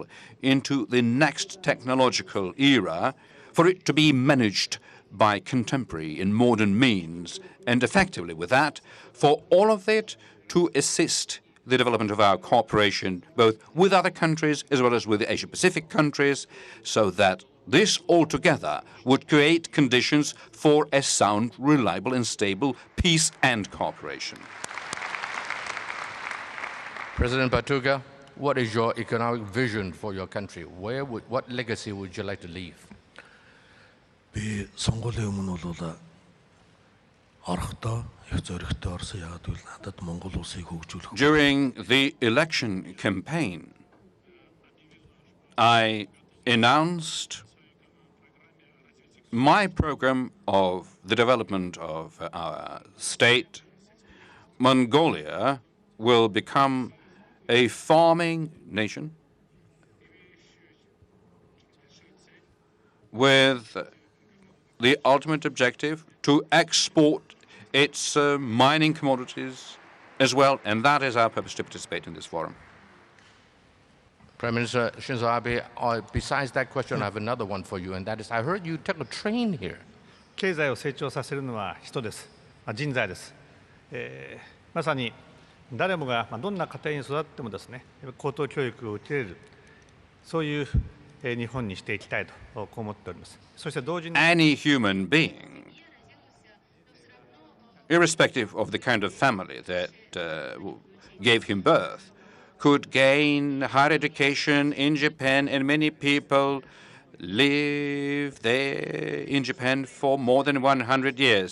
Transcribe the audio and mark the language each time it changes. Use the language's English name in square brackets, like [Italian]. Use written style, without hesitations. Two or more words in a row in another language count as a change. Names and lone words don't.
[English] into the next technological era, for it to be managed by contemporary and modern means, and effectively with that, for all of it to assist the development of our cooperation, both with other countries as well as with the Asia-Pacific countries, so that this altogether would create conditions for a sound, reliable and stable peace and cooperation. President Batuga, what is your economic vision for your country? What legacy would you like to leave? [Mongolian] Би сонгуулийн өмнө бол орохдоо их зөрөгтэй орсон. Яагаад гэвэл надад Монгол улсыг хөгжүүлэх. [English] During the election campaign, I announced my program of the development of our state. Mongolia will become a farming nation with the ultimate objective to export its mining commodities as well, and that is our purpose to participate in this forum. Prime Minister Shinzo Abe, besides that question, I have another one for you, and that is, I heard you took a train here. [Japanese] 経済を成長させるのは人です。人材です。まさに誰もがどんな家庭に育ってもですね、高等教育を受けれる、そういう日本にしていきたいとこう思っております。そして同時に [English] Any human being, irrespective of the kind of family that gave him birth, could gain higher education in Japan, and many people live there in Japan for more than 100 years.